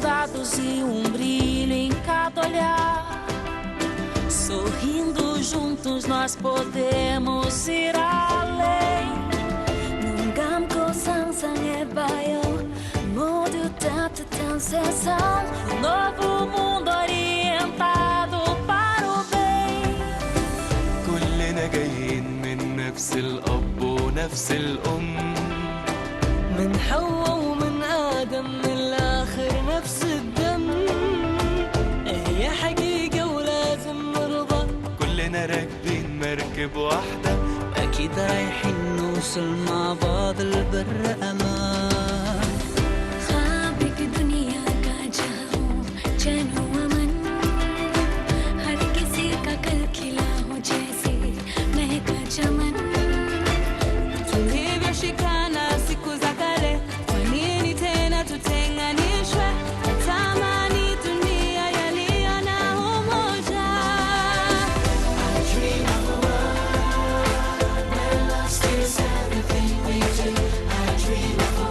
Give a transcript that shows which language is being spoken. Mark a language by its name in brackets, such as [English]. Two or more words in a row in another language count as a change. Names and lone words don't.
[Portuguese] dados e brilho em cada olhar. Sorrindo juntos nós podemos ir além. [Korean] 눈 감고 상상해봐요. 모두 따뜻한 세상. [Portuguese] Novo mundo orientado para o bem. [Arabic] كلنا جايين من نفس الأب ونفس الأم، من حواء ومن آدم من الآخر نفس الدم. هي حقيقة ولازم نرضى. كلنا راكبين مركب واحدة، أكيد رايحين نوصل مع بعض البر أمان. [Hindi] ख्वाब दुनिया का जहां चैन हुआ मन, हर किसी का कल खिला हो जैसे महका चमन. [Swahili] Tulivyoshikana siku za kale, kwa nini tena tutenganishwe? Tamani dunia yaliyo na umoja. [English] I dream of a world where love stays everything we do. I dream